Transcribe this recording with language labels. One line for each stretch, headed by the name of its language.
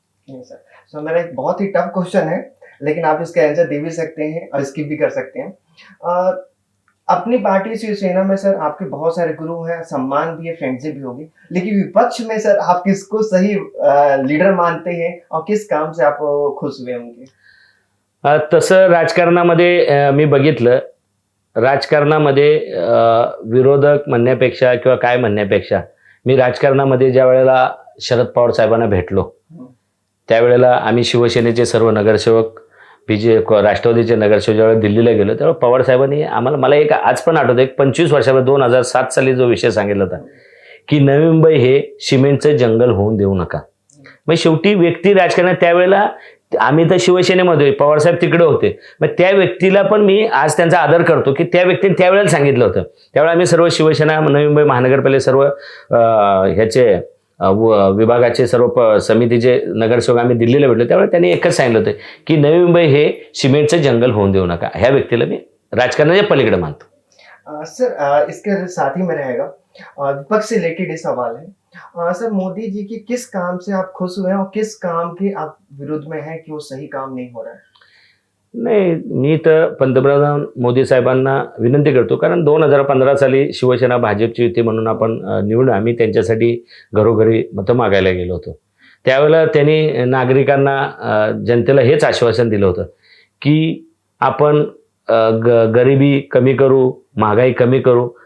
Hindi: नहीं सर, सो मेरा एक बहुत ही टफ क्वेश्चन है, लेकिन आप इसका आंसर दे भी सकते हैं और स्किप भी कर सकते हैं. अपनी पार्टी शिवसेना में सर आपके बहुत सारे गुरु हैं, सम्मान भी है, फ्रेंडशिप भी होगी, लेकिन विपक्ष में सर आप किसको सही लीडर मानते हैं और किस काम से आप खुश हुए उनके?
Marathi: तसं राजकारणामध्ये मी बघितलं, राजकारणामध्ये विरोधक म्हणण्यापेक्षा किंवा काय म्हणण्यापेक्षा मी राजकारणामध्ये ज्या वेळेला शरद पवार साहेबांना भेटलो, त्यावेळेला आम्ही शिवसेनेचे सर्व नगरसेवक, राष्ट्रवादीचे नगरसेवक ज्यावेळेला दिल्लीला गेलो, त्यावेळेला पवार साहेबांनी आम्हाला, मला एक आज पण आठवतं, एक 25 वर्षापूर्वी 2007 साली जो विषय सांगितला होता की नवी मुंबई हे सिमेंटचं जंगल होऊन देऊ नका. मग शेवटी व्यक्ती राजकारणात, त्यावेळेला आम्ही तर शिवसेनेमध्ये, पवार साहेब तिकडे होते, मग त्या व्यक्तीला पण मी आज त्यांचा आदर करतो की त्या व्यक्तीने त्यावेळेला सांगितलं होतं. त्यावेळेला आम्ही सर्व शिवसेना, नवी मुंबई महानगरपालिका, सर्व ह्याचे विभागाचे सर्व समितीचे नगरसेवक आम्ही दिल्लीला भेटलो, त्यावेळेला त्यांनी एकच सांगितलं होतं की नवी मुंबई हे सिमेंटचं जंगल होऊन देऊ नका. ह्या व्यक्तीला मी राजकारणाच्या पलीकडे मानतो.
Hindi: सर, इसके साथ ही में रहेगा, विपक्ष से रिलेटेड ये सवाल है. सर, मोदी जी की किस काम से आप खुश हुए हैं और किस काम के आप विरोध में हैं कि वो सही काम नहीं हो रहा है?
Marathi: नाही, मी तर पंतप्रधान मोदी साहेबांना विनंती करतो, कारण 2015 साली शिवसेना भाजपची युती म्हणून आपण निवडून आम्ही त्यांच्यासाठी घरोघरी मतं मागायला गेलो होतो. त्यावेळेला त्यांनी नागरिकांना, जनतेला हेच आश्वासन दिलं होतं की आपण गरिबी कमी करू, महागाई कमी करू.